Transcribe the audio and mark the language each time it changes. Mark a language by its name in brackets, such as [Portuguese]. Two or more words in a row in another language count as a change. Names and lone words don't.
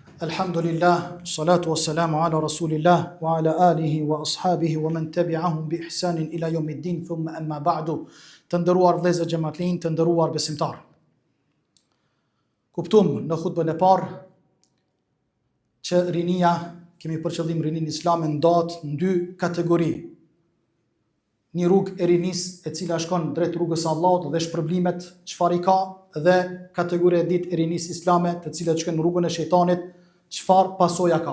[Arabic] الحمد لله، الصلاة والسلام على رسول الله وعلى آله وأصحابه ومن تبعهم بإحسان إلى يوم الدين، ثم أما بعد. [Albanian] Të nderuar vëllezër xhamatlin, të nderuar besimtar. Kuptum në hutbën e parë që rinia, kemi për qëllim rinin islame, ndahet në dy kategori. Një rrugë e rinisë e cila shkon drejt rrugës së Allahut dhe shpërblimet çfarë i ka, dhe kategoria e dytë e rinisë islame, të cilat shkojnë në rrugën e shejtanit, çfarë pasoja ka.